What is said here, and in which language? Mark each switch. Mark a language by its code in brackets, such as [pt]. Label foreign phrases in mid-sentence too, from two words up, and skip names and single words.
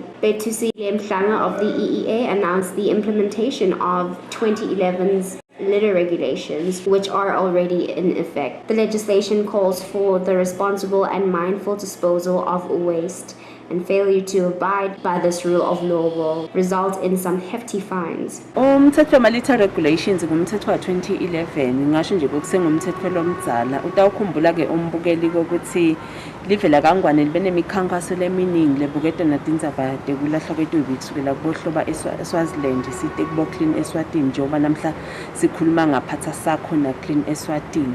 [en] Betusile Mhlanga of the EEA announced the implementation of 2011's litter regulations, which are already in effect. The legislation calls for the responsible and mindful disposal of waste, and failure to abide by this rule of law will result in some hefty fines. [ss] Umthetho wama- [en] litter regulations [ss] ngumthetho wa-2011 ngingasho nje kusengumthetho lomdzala. Utawukhumbula-ke umbukeli kokuthi livela kangwane libe nemikhankaso leminingi lebuketa natindzaba tekulahlwa kwetwibi kusukela kubohloba eSwaziland site kubo Clean Eswatini njengoba namhla sikhuluma ngaphatha sakho na Clean Eswatini.